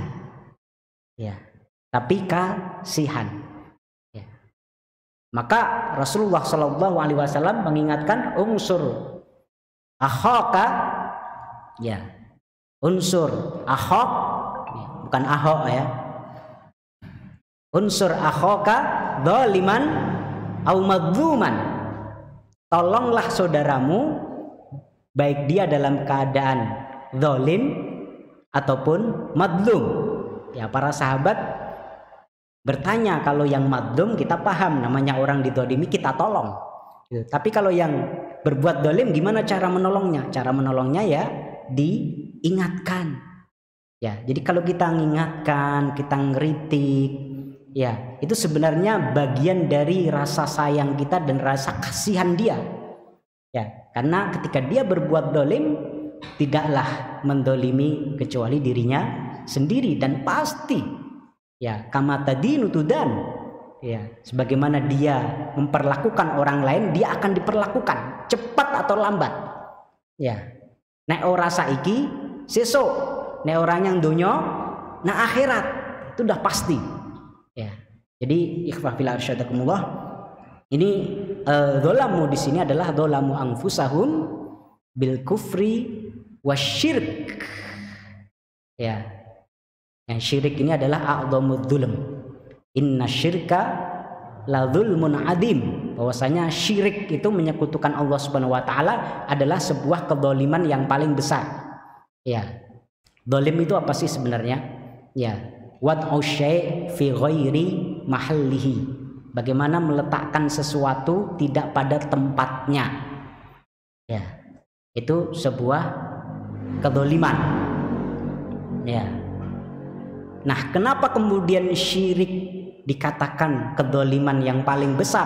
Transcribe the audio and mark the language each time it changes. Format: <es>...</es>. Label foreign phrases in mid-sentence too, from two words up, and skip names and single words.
<id>Ya. Tapi kasihan. Maka Rasulullah</id> <ar>صلى الله عليه وسلم</ar> <id>mengingatkan</id> <ar>انصر أخاك,</ar> <id>ya,</id> <ar>انصر أخك,</ar> <id>bukan ahok, ya,</id> <ar>انصر أخاك ظالما أو مظلوما.</ar> <id>Tolonglah saudaramu baik dia dalam keadaan zalim ataupun madzlum. Ya, para sahabat bertanya, kalau yang madzlum kita paham, namanya orang didolimi kita tolong. Tapi kalau yang berbuat dolim, gimana cara menolongnya? Cara menolongnya ya diingatkan. Ya, jadi kalau kita mengingatkan, kita ngeritik, ya itu sebenarnya bagian dari rasa sayang kita dan rasa kasihan dia. Ya, karena ketika dia berbuat dolim, tidaklah mendolimi kecuali dirinya sendiri, dan pasti ya</id> <ar>كما تدين تدان.</ar> <id>Ya, sebagaimana dia memperlakukan orang lain, dia akan diperlakukan cepat atau lambat. Ya,</id> <jv>nek ora saiki, sesuk, nek ora nyang donya,</jv> <id>nah akhirat, itu udah pasti. Ya, jadi</id> <ar>إخوة في الله أرشدكم الله,</ar> <id>ini dzalamu di sini adalah</id> <ar>ظلموا أنفسهم بالكفر والشرك.</ar> <id>Ya, yang syirik ini adalah</id> <ar>أعظم الظلم. إن الشرك لظلم عظيم.</ar> <id>Bahwasanya syirik itu menyekutukan Allah</id> <ar>سبحانه وتعالى</ar> <id>adalah sebuah kedzaliman yang paling besar. Ya. Zalim itu apa sih sebenarnya?</id> <ar>Ya, وضع الشيء في غير محله.</ar> <id>Bagaimana meletakkan sesuatu tidak pada tempatnya. Ya. Itu sebuah kedzaliman. Ya. Nah, kenapa kemudian syirik dikatakan kedzaliman yang paling besar?</id>